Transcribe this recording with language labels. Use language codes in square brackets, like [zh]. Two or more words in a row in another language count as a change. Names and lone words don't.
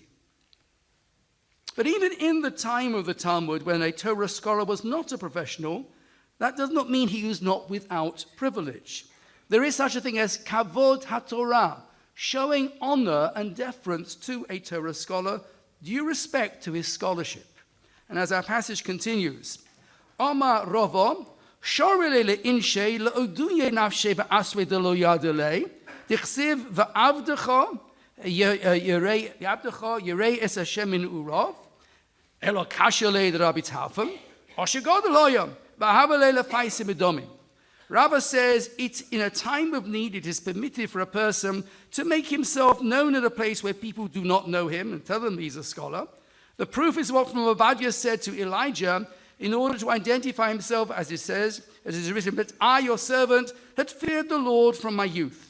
[en] But even in the time of the Talmud, when a Torah scholar was not a professional, that does not mean he was not without privilege. There is such a thing as [he] kavod haTorah, [en] showing honor and deference to a Torah scholar, due respect to his scholarship. And as our passage continues, [arc] אמר רבא, שרי ליה לאינש לאודועי נפשיה באתרא דלא ידעי ליה, דכתיב ועבדך ירא את ה' מנעוריו, אלא קשיא ליה דרבי טרפון, אשגד ליה ימא, בחביליה לפאיסים אדומים. [en] Rabbi says it's in a time of need, it is permitted for a person to make himself known at a place where people do not know him and tell them he's a scholar. The proof is what from Obadiah said to Elijah in order to identify himself, as it says, as it is written, but I, your servant, had feared the Lord from my youth.